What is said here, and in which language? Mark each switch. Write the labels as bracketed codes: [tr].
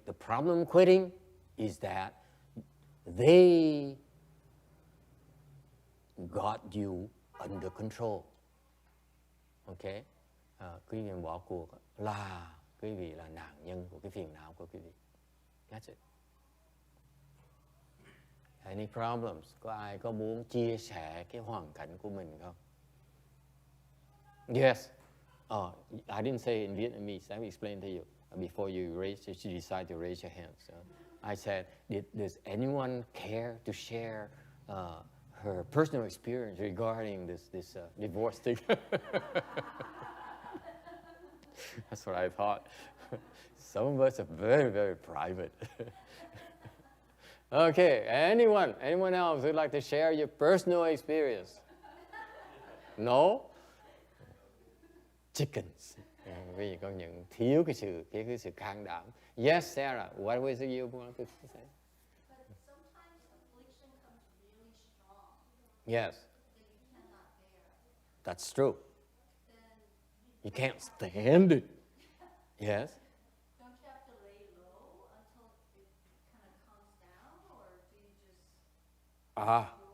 [en] The problem with quitting is that they got you under control. Okay? [vi] Quý vị bỏ cuộc là quý vị là nạn nhân của cái phiền não của quý vị. [en] That's it. Any problems? [vi] Có ai có muốn chia sẻ cái hoàn cảnh của mình không? [en] Yes. I didn't say in Vietnamese. I will explain to you before you decide to raise your hands. I said, does anyone care to share her personal experience regarding this divorce thing? That's what I thought. Some of us are very, very private. Okay, anyone else who'd like to share your personal experience? No? Chickens. [vi] Vì có những thiếu cái sự can đảm. [en] Yes, Sarah, what was it you wanted to say? But sometimes affliction comes really strong. Yes. That you cannot bear. That's true. Then You can't stand it. Yes. don't you have to lay low until it kind of calms down, or do you just endure?